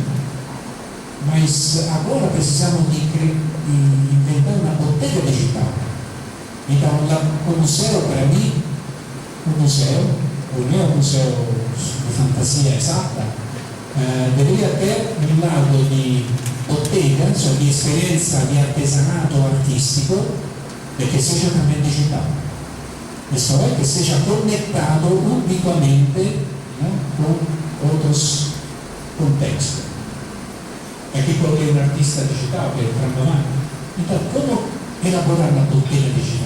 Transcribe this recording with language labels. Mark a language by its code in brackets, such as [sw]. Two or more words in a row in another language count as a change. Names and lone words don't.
[pt] Mas agora precisamos de inventar uma bottega digital. Então, o museu, para mim, o museu, o meu museu de fantasia exata, deveria ter um lado de bottega, [it] cioè di esperienza di artesanato artistico, e che sia [pt] também digital. Isso é, que seja conectado ubiquamente, né, com outros contextos. Aqui coloquei um artista digital, que é o Trambaman. Então, como elaborar uma bottega digital?